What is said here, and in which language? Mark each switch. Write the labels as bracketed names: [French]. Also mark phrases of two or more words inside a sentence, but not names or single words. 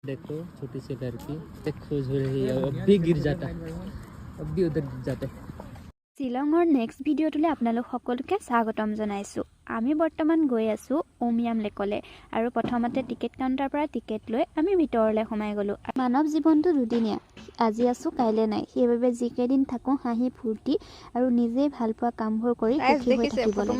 [Hindi] देखो छोटी सी लड़की खुश हो रही है, अब भी गिर जाता है, अब भी उधर गिर जाता है। [Assamese] শ্বিলঙৰ নেক্সট ভিডিঅ'টোলৈ আপোনালোক সকলোকে স্বাগতম জনাইছোঁ। আমি বৰ্তমান গৈ আছোঁ উমিয়াম লেকলৈ আৰু প্ৰথমতে টিকেট কাউণ্টাৰৰ পৰা টিকেট লৈ আমি ভিতৰলৈ সোমাই গ'লোঁ। মানৱ জীৱনটো দুদিনীয়া, আজি আছোঁ কাইলৈ নাই, সেইবাবে যিকেইদিন থাকোঁ হাঁহি ফূৰ্তি আৰু নিজেই ভাল পোৱা কামবোৰ কৰি সুখী হৈ থাকিব লাগে।